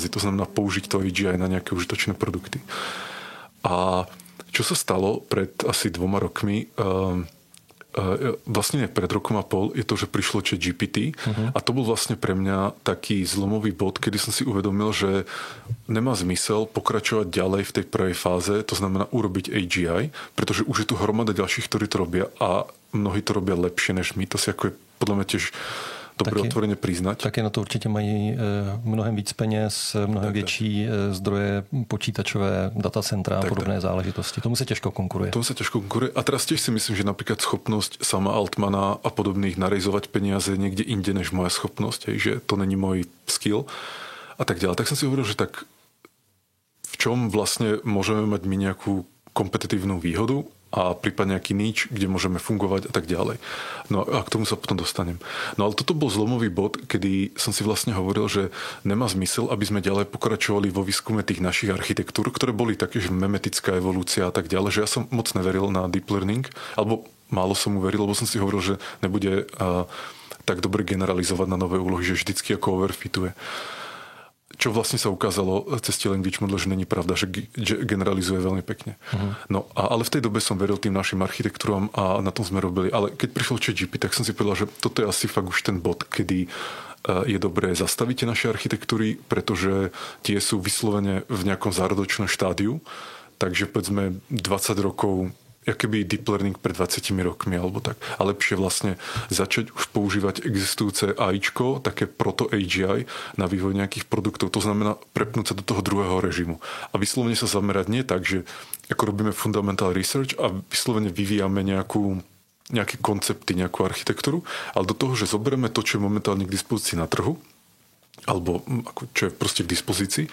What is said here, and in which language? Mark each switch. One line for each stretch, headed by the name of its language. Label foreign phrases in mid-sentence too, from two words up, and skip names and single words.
Slovak: To znamená použiť to AGI na nejaké užitočné produkty. A čo sa stalo pred asi 2 rokmi, vlastne pred rokom a pol, je to, že prišlo ChatGPT a to bol vlastne pre mňa taký zlomový bod, kedy som si uvedomil, že nemá zmysel pokračovať ďalej v tej prvej fáze, to znamená urobiť AGI, pretože už je tu hromada ďalších, ktorí to robia a mnohí to robia lepšie než my. To si ako je podľa mňa tiež dobre otvorene priznať.
Czech: Taky na to určitě mají mnohem víc peněz, mnohem větší zdroje počítačové datacentra a podobné záležitosti. Tomu se těžko konkuruje.
Slovak: A teraz tiež si myslím, že napríklad schopnosť sama Altmana a podobných narejzovať peniaze niekde inde než moja schopnosť, že to není môj skill a tak ďalej. Tak som si hovoril, že tak v čom vlastne môžeme mať my nejakú kompetitívnu výhodu a prípadne nejaký nič, kde môžeme fungovať a tak ďalej. No a k tomu sa potom dostanem. No ale toto bol zlomový bod, kedy som si vlastne hovoril, že nemá zmysel, aby sme ďalej pokračovali vo výskume tých našich architektúr, ktoré boli také, že memetická evolúcia a tak ďalej, že ja som moc neveril na
English: deep learning,
Slovak: alebo málo som mu veril, lebo som si hovoril, že nebude tak dobre generalizovať na nové úlohy, že vždycky ako overfituje. Čo vlastne sa ukázalo cez tie
English: language model,
Slovak: že není pravda, že generalizuje veľmi pekne. No, ale v tej dobe som veril tým našim architektúram a na tom sme robili. Ale keď prišiel ChatGPT, tak som si povedal, že toto je asi fakt už ten bod, kedy je dobré zastaviť tie naše architektúry, pretože tie sú vyslovene v nejakom zárodočnom štádiu. Takže povedzme 20 rokov keby
English: deep learning
Slovak: pred 20 rokmi alebo tak. A lepšie vlastne začať už používať existujúce AIčko, také proto-AGI na vývoj nejakých produktov. To znamená prepnúť sa do toho druhého režimu. A vyslovene sa zamerať nie tak, že ako robíme
English: fundamental research
Slovak: a vyslovene vyvíjame nejaké koncepty, nejakú architektúru, ale do toho, že zoberieme to, čo je momentálne k dispozícii na trhu, alebo čo je proste k dispozícii.